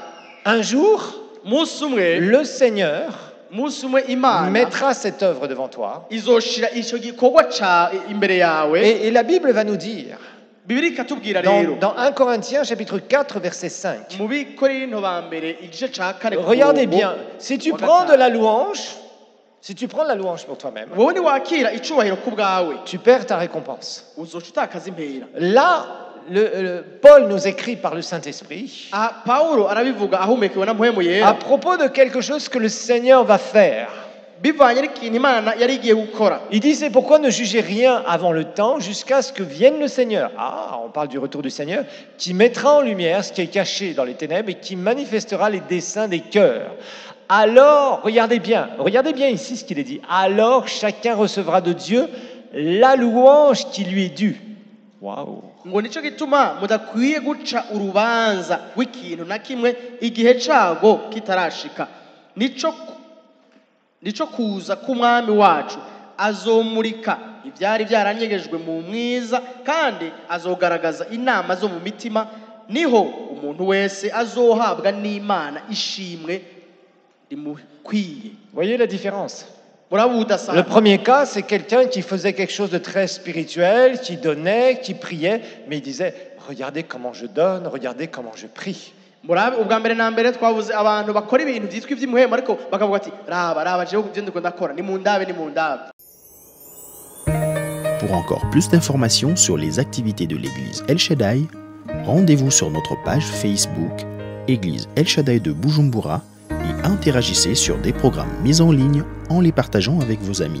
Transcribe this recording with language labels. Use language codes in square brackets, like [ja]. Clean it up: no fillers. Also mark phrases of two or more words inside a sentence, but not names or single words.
[fr] Un jour, [rn] umunsi umwe [fr] le Seigneur [rn] umunsi umwe Imana [fr] mettra cette œuvre devant toi. [rn] izoshira ico gikorwa ca imbere yawe [fr] Et la Bible va nous dire, [rn] Bibiliya ikatubwira rero [fr] dans 1 Corinthiens chapitre 4, verset 5, [rn] mu Bikorinto ba mbere igice ca kane ku [fr] regardez [rn] murongo [fr] bien, si tu [rn] wa [fr] prends de [rn] gatanu. [fr] la louange, si tu prends de la louange pour toi-même, [rn] wowe niwakira icubahiro ku bwawe [fr] tu perds ta récompense. [rn] uzoca utakaza impera [fr] Là, Paul nous écrit par le Saint-Esprit [rn] aha Pawulo arabivuga ahumekewe na mpwemu [fr] à [rn] yera [fr] propos de quelque chose que le Seigneur va faire. [rn] bivanye n'ikintu Imana yari igiye gukora [fr] Il dit, c'est pourquoi ne jugez rien avant le temps jusqu'à ce que vienne le Seigneur. Ah, on parle du retour du Seigneur, qui mettra en lumière ce qui est caché dans les ténèbres et qui manifestera les desseins des cœurs. Alors, regardez bien ici ce qu'il est dit. Alors, chacun recevra de Dieu la louange qui lui est due. Waouh! [rn] ngo nico gituma mudakwiye guca urubanza rw'ikintu na kimwe igihe cago kitarashika nico kuza k'umwami wacu azomurika ivyari vyaranyegejwe mu mwiza kandi azogaragaza inama zo mu mitima niho umuntu wese azohabwa n'Imana ishimwe rimukwiye. [fr] Voyez la différence? [rn] muraba [fr] Le [rn] udasanga [fr] premier cas, c'est quelqu'un qui faisait quelque chose de très spirituel, qui donnait, qui priait, mais il disait, regardez comment je donne, regardez comment je prie. [rn] murabe ubwa mbere na mbere twavuze abantu bakora ibintu byitwa iby'imuhemo ariko bakavuga ati raba jewe ibyo ndiko ndakora ni mu ndabe. [fr] Pour encore plus d'informations sur les activités de l'église El Shaddai, rendez-vous sur notre page Facebook Église El Shaddai de Bujumbura et interagissez sur des programmes mis en ligne en les partageant avec vos amis.